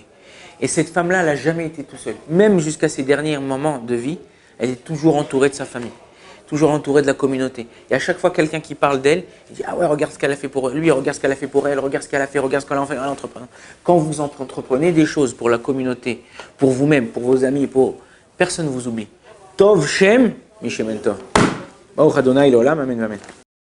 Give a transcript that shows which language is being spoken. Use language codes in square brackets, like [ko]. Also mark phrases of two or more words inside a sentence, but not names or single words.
[fr] Et cette femme-là, elle n'a jamais été toute seule. Même jusqu'à ses derniers moments de vie, elle est toujours entourée de sa famille, toujours entourée de la communauté. Et à chaque fois, quelqu'un qui parle d'elle, il dit « Ah ouais, regarde ce qu'elle a fait pour lui, regarde ce qu'elle a fait pour elle, regarde ce qu'elle a fait, regarde ce qu'elle a fait à l'entrepreneur. » Quand vous entreprenez des choses pour la communauté, pour vous-même, pour vos amis, personne ne vous oublie. [he] טוב שם משם טוב. ברוך אדוני לעולם אמן אמן.